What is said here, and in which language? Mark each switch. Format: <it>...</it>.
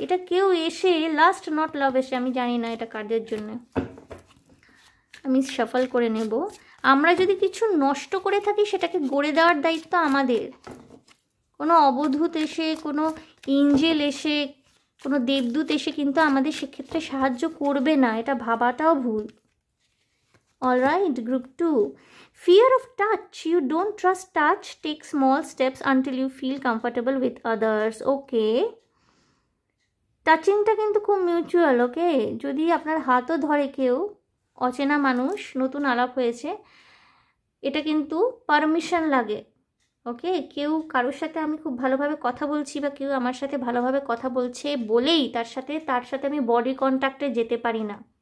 <bn>এটা কেউ এসে লাস্ট নট লাভ এসে, আমি জানি না এটা কাদের জন্য, আমি শাফল করে নেব। আমরা যদি কিছু নষ্ট করে থাকি সেটাকে গড়ে দেওয়ার দায়িত্ব আমাদের। কোনো অবধূত এসে, কোনো এঞ্জেল এসে, কোনো দেবদূত এসে কিন্তু আমাদের সেক্ষেত্রে সাহায্য করবে না, এটা ভাবাটাও ভুল।</bn> <en>Alright, group 2, fear of touch, you don't trust touch, take small steps until you feel comfortable with others.</en> <bn>ওকে, টাচিংটা কিন্তু খুব মিউচুয়াল। ওকে, যদি আপনার হাতও ধরে কেউ, অচেনা মানুষ, নতুন আলাপ হয়েছে, এটা কিন্তু পারমিশন লাগে। ওকে, কেউ কারোর সাথে আমি খুব ভালোভাবে কথা বলছি বা কেউ আমার সাথে ভালোভাবে কথা বলছে বলেই তার সাথে আমি বডি কন্ট্যাক্টে যেতে পারি না।</bn>